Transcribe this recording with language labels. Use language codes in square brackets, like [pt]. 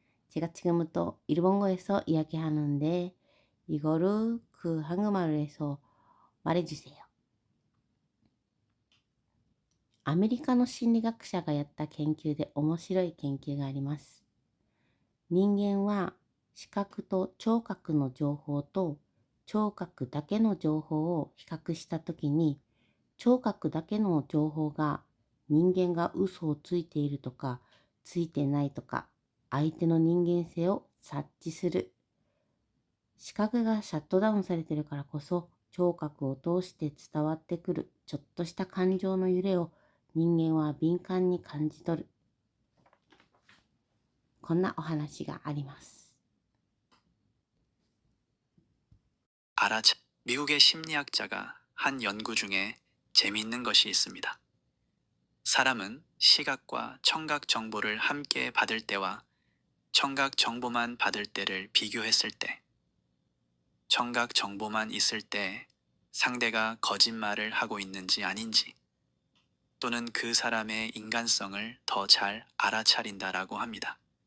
[ko] 제가 지금부터 일본어에서 이야기하는데 이거를 그 한국말로 해서 말해주세요. [ja] アメリカの心理学者がやった研究で面白い研究があります。人間は視覚と聴覚の情報と聴覚だけの情報を比較したときに、聴覚だけの情報が人間が嘘をついているとかついてないとか相手の人間性を察知する。視覚がシャットダウンされているからこそ聴覚を通して伝わってくるちょっとした感情の揺れを人間は敏感に感じ取る。こんなお話があります。 [ko] 미국의 심리학자가 한 연구 중에 재미있는 것이 있습니다. 사람은 시각과 청각 정보를 함께 받을 때와 청각 정보만 받을 때를 비교했을 때, 청각 정보만 있을 때 상대가 거짓말을 하고 있는지 아닌지, 또는 그 사람의 인간성을 더 잘 알아차린다라고 합니다.